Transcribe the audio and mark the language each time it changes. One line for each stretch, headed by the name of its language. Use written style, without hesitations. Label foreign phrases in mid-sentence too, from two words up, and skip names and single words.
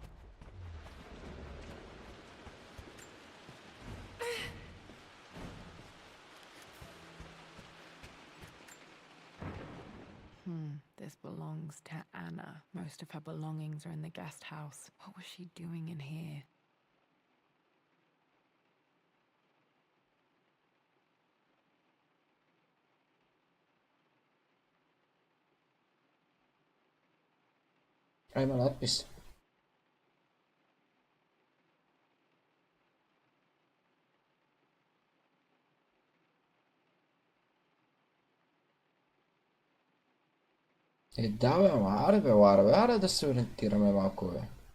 English: This belongs to Anna. Most of her belongings are in the guest house. What was she doing in here?
Bulgarian: Има надпис. Да, бе, ама аре, бе, Лара, бе, аре да се ориентираме малко, бе.